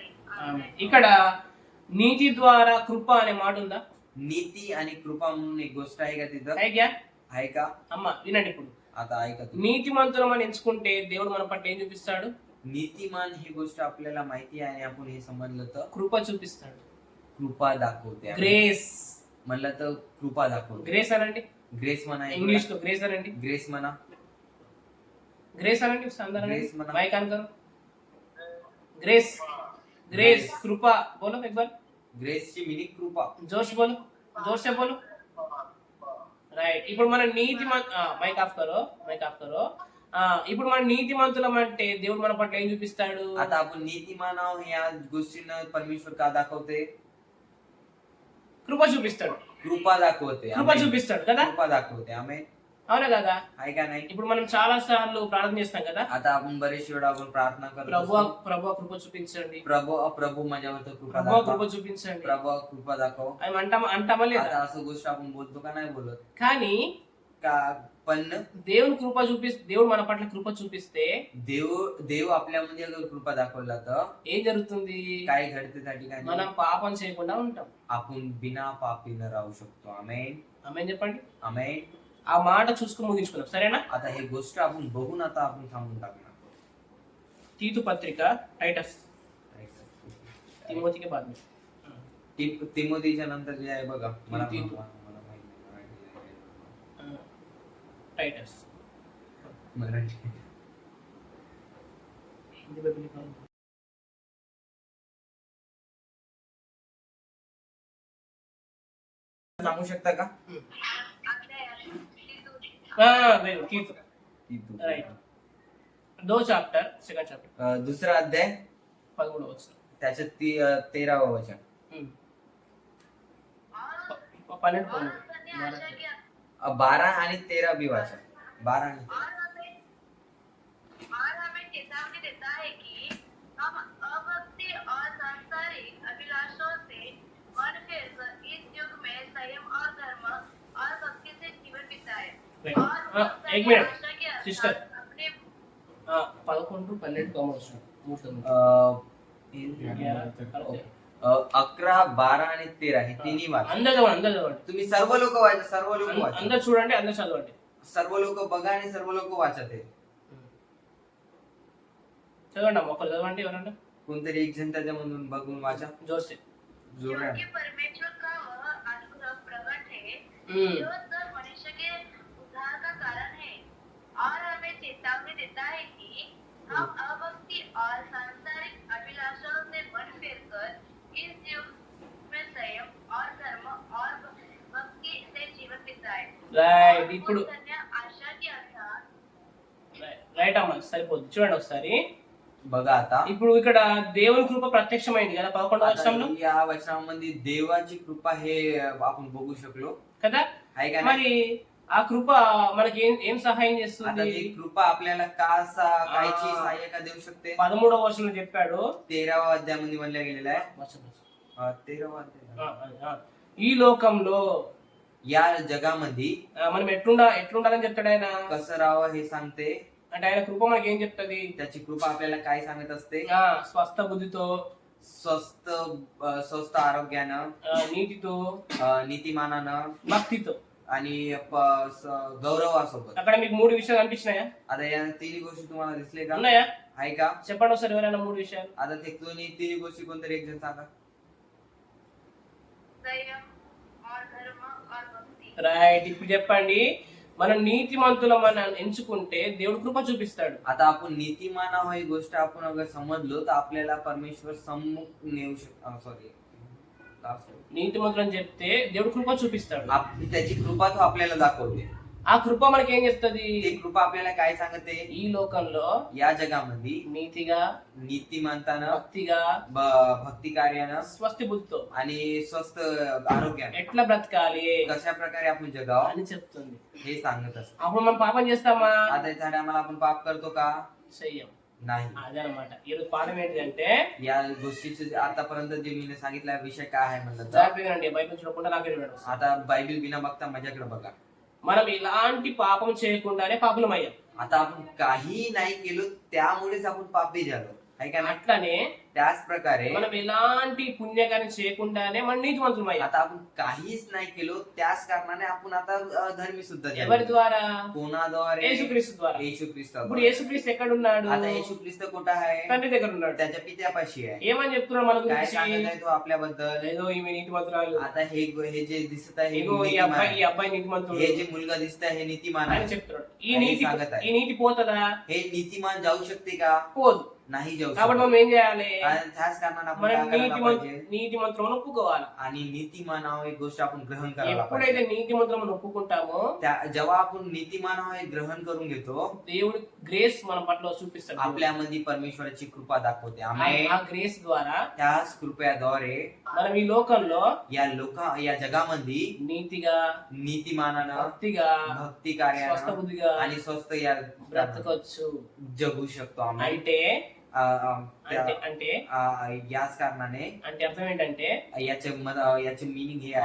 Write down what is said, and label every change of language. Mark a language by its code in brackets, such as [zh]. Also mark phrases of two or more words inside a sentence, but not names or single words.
[mr] आमीन. [te] ఇక్కడ నీతి ద్వారా కృప అనే మాట ఉందా? [mr] नीती आणि कृपा म्हणून एक गोष्ट आहे का तिथं? [hi] है क्या? [mr] आहे का? [te] అమ్మ వినండి. ఇప్పుడు [mr] आता ऐका तुम्ही. [te] నీతి మంత్రం అని ఎంచుకుంటే దేవుడు మన పట్ల ఏం చూపిస్తాడు? [mr] नीतिमान ही गोष्ट आपल्याला माहिती आहे आणि आपण हे समजलं तर [te] కృప చూపిస్తాడు. [mr] कृपा दाखवते. [te] గ్రేస్. [mr] म्हणलं तर कृपा दाखवते. [te] గ్రేస్ అనండి. [mr] ग्रेस म्हणा. [te] ఇంగ్లీష్ లో గ్రేస్ అనండి. [mr] ग्रेस म्हणा. [te] గ్రేస్ అనండి. [mr] ग्रेस म्हणा. [hi] माइक ऑन करो. ग्रेस. ग्रेस కృప. बोलो एक बार. [mr] ग्रेसची मिनिंग कृपा. [hi] जोश बोलो, जोर से बोलो. [te] రైట్. ఇప్పుడు మన నీతి [hi] माइक ऑफ करो, माइक ऑफ करो. [te] ఇప్పుడు మన నీతి మంతులం అంటే దేవుడు మన పట్ల ఏం చూపిస్తాడు? [mr] आता आपण नीतिमान आहोत या गोष्टीनं परमेश्वर का दाखवते? [te] కృప చూపిస్తాడు. [mr] कृपा दाखवते. [te] కృప చూపిస్తాడు కదా. [mr] कृपा दाखवते. आमेन. [te] అవునా కదా? [mr] आहे का नाही? [te] ఇప్పుడు మనం చాలా సార్లు ప్రార్థన చేస్తాం కదా, [mr] आता आपण बरेच वेळा आपण प्रार्थना करतो. [te] ప్రభు ప్రభు కృప చూపించండి, [mr] प्रभू माझ्यावर कृपा [te] ప్రభు [mr] दाखव. [te] కృప చూపించండి [mr] प्रभू कृपा दाखव. [te] అని అంటామా లేదా? [mr] आता असं गोष्ट आपण बोलतो का नाही बोलत? [te] కానీ [mr] का पण [te] దేవుని కృప దేవుడు మన పట్ల కృప చూపిస్తే [mr] देव आपल्यामध्ये अगर कृपा दाखवला तर [te] ఏం జరుగుతుంది? [mr] काय घडते त्या ठिकाणी? [te] మనం పాపం చేయకుండా ఉంటాం. [mr] आपण बिना पापीनं राहू शकतो. आमेन. [te] ఆమేన్ చెప్పండి. [mr] आमेन. [te] ఆ మాట చూసుకుని ముగించుకున్నాం. సరేనా? [mr] आता हे गोष्ट आपण बघून आता आपण थांबून टाकणार. [te] తీతు పత్రిక, టైటస్, తిమోతికి [hi] बाद में. [mr] तिमोथीच्या नंतर जे आहे बघा, मला तीतू. मला माहित नाही टाइटस मराठी. [hi] हिंदी में भी लिखा है. [mr] सांगू शकता का? [hi] हाँ [en] very good. [hi] तीतु तीतू. [en] Right. 2 chapter, second chapter, [mr] दुसरा अध्याय 13వ वचन. त्याच्यात 13व वचन. 12 [hi] और उसने आशा की [mr] 12 आणि 13 बी वाचन. 12 आणि [hi] और हमें चेतावनी देता है कि हम अभक्ति और सांसारिक अभिलाषों से मन फेरकर इस युग में संयम और धर्म और भक्ति से जीवन बिताए और उसने एक मिनट आशा के अनुसार सिस्टर. अपने 11, 12 कॉमर्स [mr] ओके. 11, 12 आणि 13 हे तिन्ही वाचा. [te] అందరు చదవండి. [mr] तुम्ही सर्व लोक वाचा, सर्व लोक वाचा, [te] అందరు చూడండి, అందరు చదవండి. [mr] सर्व लोक बघा आणि सर्व लोक वाचा. ते [te] చదవండి అమ్మ, ఒకరు చదవండి. ఎవరన్నా [mr] कोणतरी एक जण त्याच्यामधून बघून वाचा. [hi] जोर से. [mr] जोरात. [hi] क्योंकि परमेश्वर का वह अनुग्रह प्रकट है जो सब मनुष्य के उद्धार का कारण है और हमें चेतावनी देता है कि हम अभक्ति और सांसारिक अभिलाषाओं से मन फेरकर इस युग में संयम और धर्म और भक्ति से जीवन बिताए [te] రైట్. ఇప్పుడు [hi] और उसने आशा के अनुसार [te] రైట్ అమ్మ, సరిపోద్ది. చూడండి ఒకసారి. [mr] बघा आता [te] ఇప్పుడు ఇక్కడ దేవుని కృప ప్రత్యక్షమైంది కదా 11వ [mr] आता [te] వచనంలో [mr] या वचनामध्ये देवाची कृपा हे आपण बघू शकलो. [te] కదా. [mr] आहे का नाही? [te] మరి ఆ కృప మనకి ఏం సహాయం [mr] आता [te] చేస్తుంది? [mr] ती कृपा आपल्याला कायची सहाय्यता देऊ शकते? [te] 13వ వచనంలో చెప్పాడు. [mr] 13వ अध्यायामध्ये म्हणलं गेलेलं आहे. [te] వచనం. [mr] 13వ अध्याय. [te] ఈ లోకంలో [mr] या जगामध्ये [te] మనం ఎట్లుండాలని చెప్తాడు ఆయన. [mr] कसं राहावं हे सांगते. [te] అంటే ఆయన కృప మనకి ఏం చెప్తుంది? [mr] त्याची कृपा आपल्याला काय सांगत असते? [te] స్వస్థ బుద్ధితో, [mr] स्वस्थ आरोग्यानं, [te] నీతితో, [mr] नीतिमानानं [te] భక్తితో. [mr] आणि गौरवासोबत. [te] అక్కడ మీకు 3 విషయాలు అనిపించినాయా? [mr] आता या तिन्ही गोष्टी तुम्हाला दिसले का? [te] ఉన్నాయా? [mr] आहे का? [te] చెప్పండి ఒకసారి ఎవరైనా 3 విషయాలు. [mr] आता ते तिन्ही गोष्टी कोणतरी एक जण सांगा. [hi] संयम और धर्म और भक्ति [te] రైట్. ఇప్పుడు చెప్పండి. మన నీతిమంతులం మనం ఎంచుకుంటే దేవుడు కృప చూపిస్తాడు. [mr] आता आपण नीतिमान आहोत ही गोष्ट आपण अगर समजलो तर आपल्याला परमेश्वर सम्मुख नेऊ सॉरी [te] నీతిమంతులని చెప్తే దేవుడు కృప చూపిస్తాడు. [mr] त्याची कृपा तो आपल्याला दाखवते. [te] ఆ కృప మనకి ఏం చెప్తుంది? [mr] ती कृपा आपल्याला काय सांगते? [te] ఈ లోకంలో [mr] या जगामध्ये [te] నీతిగా, [mr] नीतिमंतानं, [te] భక్తిగా, [mr] भक्ती कार्यानं [te] స్వస్తి బుద్ధితో [mr] आणि स्वस्थ आरोग्यानं [te] ఎట్లా బ్రతకాలి [mr] कशा प्रकारे आपण जगावं [te] అని చెప్తుంది. [mr] हे सांगत असत. [te] అప్పుడు మనం పాపం చేస్తామా? [mr] आता त्या टायमाला आपण पाप करतो का? [te] చెయ్యం. [mr] नाही. [te] అదనమాట ఈరోజు పాఠం ఏంటంటే, [mr] या गोष्टीचे आतापर्यंत जे मी सांगितला विषय काय आहे म्हणलं तर [te] జాగ్రత్తగా బైబిల్ చూడకుండా నాకు వినడం. [mr] आता बायबल बिना बघता माझ्याकडे बघा. [te] మనం ఇలాంటి పాపం చేయకుండానే పాపులం అయ్యాం. [mr] आता आपण काही नाही केलो त्यामुळेच आपण पापी झालो. आहे का नाही? [te] అట్లానే [mr] त्याच प्रकारे [te] మనం ఎలాంటి పుణ్యకార్యం చేయకుండానే మనం నీతిమంతులం అయ్యాం. [mr] आता आपण काहीच नाही केलो त्याच कारणाने आपण आता धर्मी सुद्धा झालो. [te] ఎవరి ద్వారా? [mr] कोणाद्वारे? [te] యేసుక్రీస్తు ద్వారా. [mr] येशू ख्रिस्त. [te] ఇప్పుడు యేసుక్రీస్తు ఎక్కడ ఉన్నాడు? [mr] आता येशू ख्रिस्त कुठं आहे? [te] తండ్రి దగ్గర ఉన్నాడు. [mr] त्याच्या पित्यापाशी आहे. [te] ఏమని చెప్తున్నాడు మన [mr] काय [te] గురించి? [mr] सांगत आहे तो आपल्याबद्दल? [te] ఏదో ఈమె నీతిమంతురాలు, [mr] आता हे जे दिसत आहे हे [te] ఏదో ఈ [mr] नीतिमान [te] అబ్బాయి [mr] आहे. [te] నీతిమంతుడు [mr] हे जे मुलगा दिसत आहे हे नीतिमान [te] అని [mr] आहे. [te] చెప్తున్నాడు. [mr] అని सांगत आहे. [te] ఈ నీతి పోతుందా? [mr] हे नीतिमान जाऊ शकते का? [te] పోదు. [mr] नाही जाऊ [te] కాబట్టి [mr] शकत. [te] మనం ఏం చేయాలి? [mr] आणि त्याच कारणाने आपण [te] మనం [mr] काय करायला पाहिजे? [te] నీతిమంతులను ఒప్పుకోవాలి. [mr] आणि नीतिमान आहो एक गोष्ट आपण ग्रहण करायला [te] ఎప్పుడైతే [mr] पाहिजे. [te] నీతిమంతులను ఒప్పుకుంటామो [mr] जेव्हा आपण नीतिमान आहो हे ग्रहण करून घेतो [te] దేవుడు గ్రేస్ మన పట్ల చూపిస్తాడు. [mr] आपल्यामध्ये परमेश्वराची कृपा दाखवते. [te] ఆ [mr] आम्ही [te] గ్రేస్ ద్వారా [mr] त्याच कृपयाद्वारे [te] మనం ఈ లోకంలో [mr] या जगामध्ये [te] నీతిగా, [mr] नीतिमानानं, [te] భక్తిగా, [mr] भक्ती [te] స్వస్థ [mr] कार्यानं [te] బుద్ధిగా [mr] आणि स्वस्थ या [te] బ్రతకొచ్చు. [mr] जगू शकतो आम्ही. [te] అంటే [mr] त्या- [te] అంటే [mr] याच कारणाने [te] అంటే అర్థం ఏంటంటే, [mr] याचे मिनिंग हे आहे